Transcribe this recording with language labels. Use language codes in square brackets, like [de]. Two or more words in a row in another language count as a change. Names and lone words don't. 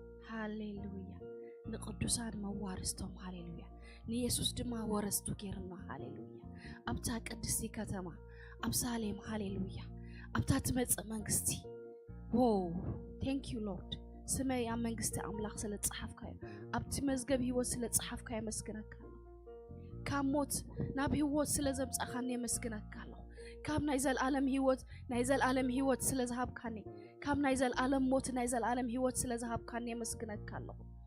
[ti] ሃሌሉያ። ንቅዱሳን መዋርስቶም፣ ሃሌሉያ። ንየሱስ ድማ ወረስቱ ጌርና፣ ሃሌሉያ። ኣብታ ቅድስቲ ከተማ ኣብ ሳሌም፣ ሃሌሉያ። ኣብታ ትመጽእ መንግስቲ፣ ዎ፣ [en] thank you Lord። [ti] ስመይ ኣብ መንግስቲ ኣምላኽ ስለ ጸሓፍካዮ፣ ኣብቲ መዝገብ ህይወት ስለ ጸሓፍካዮ መስግነካ። ካብ ሞት ናብ ህይወት ስለ ዘምጻእኻኒ የመስግነካ ኣለኹ። ካብ ናይ ዘለኣለም ህይወት፣ ናይ ዘለኣለም ህይወት ስለ ዝሃብካኒ፣ ካብ ናይ ዘለኣለም ሞት ናይ ዘለኣለም ህይወት ስለ ዝሃብካኒ የመስግነካ ኣለኹ።